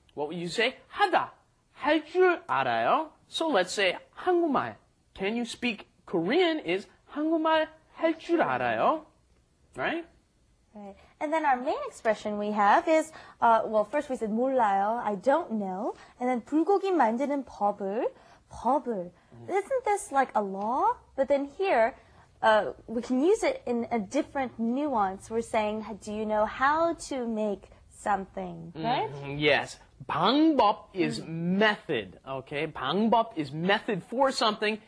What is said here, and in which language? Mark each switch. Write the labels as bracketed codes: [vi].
[en] What would you say? 하다. [ko] 할 줄 알아요. [en] So let's say 한국말. Can you speak Korean is [ko] 한국말 할 줄 알아요. [en] Right? Right. And then our main expression we have is, well, first we said 몰라요, I don't know. And then [ko] 불고기 만드는 법을. [en] Isn't this like a law? But then here, we can use it in a different nuance. We're saying, do you know how to make something, right? Yes. 방법 is method, okay? 방법 is method for something.